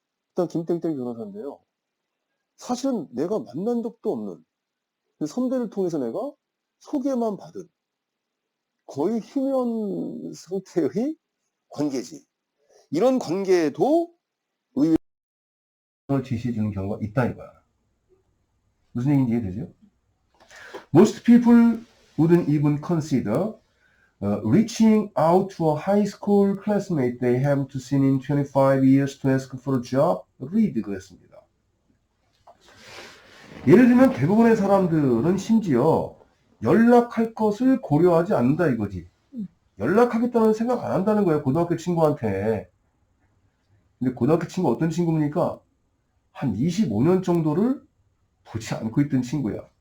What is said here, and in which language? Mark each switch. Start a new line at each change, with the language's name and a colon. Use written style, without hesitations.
Korean: 일단 김땡땡 변호사인데요. 사실은 내가 만난 적도 없는 그 선배를 통해서 내가 소개만 받은 거의 휴면 상태의 관계지. 이런 관계에도 의외를 지시해 주는 경우가 있다 이거야. 무슨 얘기인지 이해되죠?
English: Most people wouldn't even consider reaching out to a high school classmate they haven't seen in 25 years to ask for a job.
Korean: read 그랬습니다. 예를 들면 대부분의 사람들은 심지어 연락할 것을 고려하지 않는다 이거지. 연락하겠다는 생각 안 한다는 거예요. 고등학교 친구한테. 근데 고등학교 친구 어떤 친구입니까? 한 25년 정도를 보지 않고 있던 친구야.